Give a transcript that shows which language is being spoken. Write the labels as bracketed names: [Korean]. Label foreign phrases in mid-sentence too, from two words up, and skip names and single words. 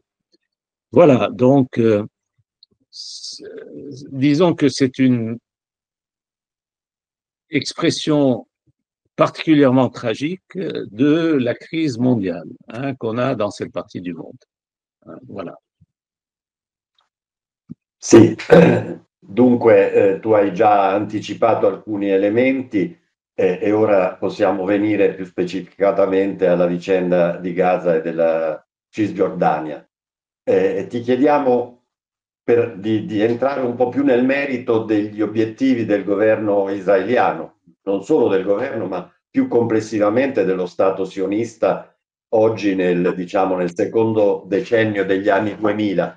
[French] Voilà, donc disons que c'est une expression particulièrement tragique de la crise mondiale qu'on a dans cette partie du monde. Voilà. [Italian] Sì, dunque tu hai già anticipato alcuni elementi e ora possiamo venire più specificatamente alla vicenda di Gaza e della Cisgiordania. Ti chiediamo di entrare un po' più nel merito degli obiettivi del governo israeliano, non solo del governo, ma più complessivamente dello Stato sionista oggi diciamo, nel secondo decennio degli anni 2000.